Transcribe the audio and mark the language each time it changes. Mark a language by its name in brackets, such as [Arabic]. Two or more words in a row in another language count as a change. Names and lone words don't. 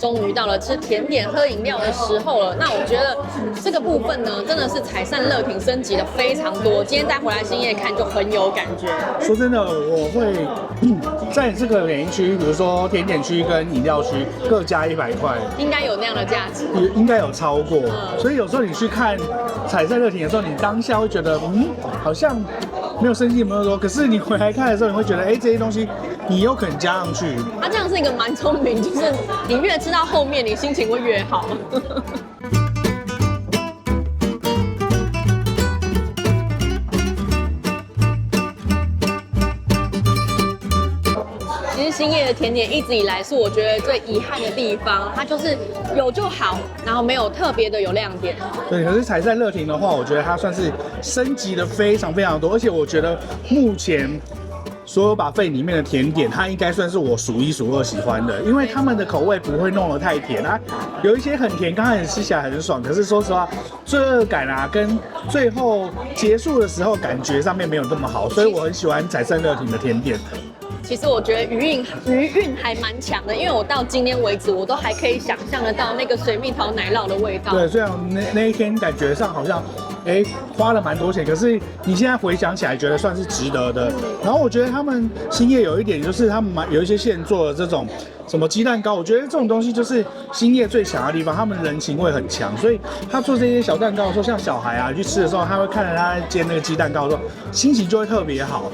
[Chinese] 於到了吃甜點、喝飲料的時候了。那我覺得這個部分呢，真的是采善樂亭升級的非常多。今天帶回來欣葉看就很有感覺。說真的，我會在這個每一區，比如說甜點區跟飲料區各加100塊，應該有那樣的價值，應該有超過。所以有時候你去看采善樂亭的時候，你當下會覺得，好像沒有升級那麼多。可是你回來看的時候，你會覺得，這些東西你有可能加上去。它這樣是一個蠻聰明，就是你越吃到後面，你心情会越好。欣葉的甜點一直以來是我覺得最遺憾的地方，它就是有就好，然後沒有特別的有亮點。对，可是采善樂亭的話，我覺得它算是升級的非常非常多，而且我覺得目前所有buffet裡面的甜點，它應該算是我數1數2喜歡的，因為他們的口味不会弄得太甜啊，有一些很甜，剛開始吃起來很爽，可是說實話，罪惡感啊跟最後結束的時候感覺上面沒有那麼好，所以我很喜歡采善樂亭的甜點。其實我覺得餘韻還蠻強的，因為我到今天為止，我都還可以想象得到那個水蜜桃奶酪的味道。對，虽然那一天感覺上好像，花了蠻多錢，可是你現在回想起來，覺得算是值得的。然後我覺得他們欣葉有一點就是他們有一些現做的這種什麼雞蛋糕，我觉得這種東西就是欣葉最強的地方，他們人情味很強，所以他做這些小蛋糕的時候，像小孩啊去吃的時候，他會看着他煎那個雞蛋糕的時候，心情就會特別好。